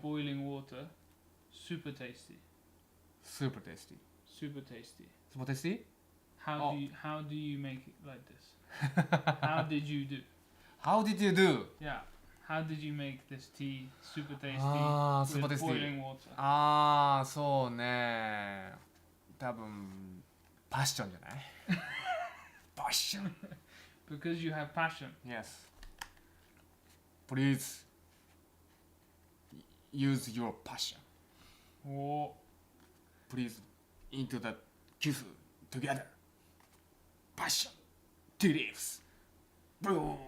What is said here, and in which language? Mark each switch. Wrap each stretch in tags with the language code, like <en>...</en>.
<en>boiling water, super tasty. Super tasty. Super tasty. Super tasty? How do you make it like this? How did you do? How did you do? Yeah. How did you make this tea super tasty super with tasty. boiling water?</en> <ja>ああ、そうね。多分パッションじゃない？パッション。</ja> <en>Because you have passion. Yes. Please use your passion. Oh, Please into the kiss together. Passion. Tea leaves. Boom.</en>